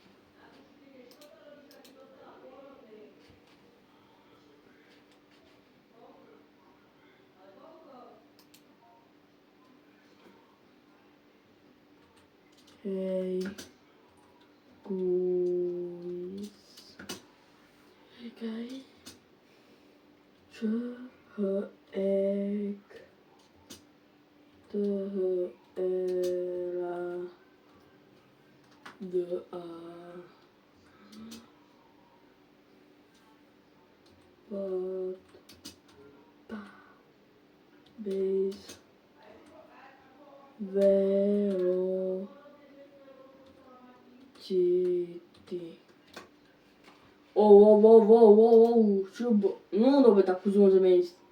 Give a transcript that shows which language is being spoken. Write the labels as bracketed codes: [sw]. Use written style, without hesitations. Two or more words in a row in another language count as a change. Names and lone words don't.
[sk] Hej. Guys. Čakaj. Ek. Era. Da. Base. Velocity. Čo? No dobre, tak už môžeme ísť.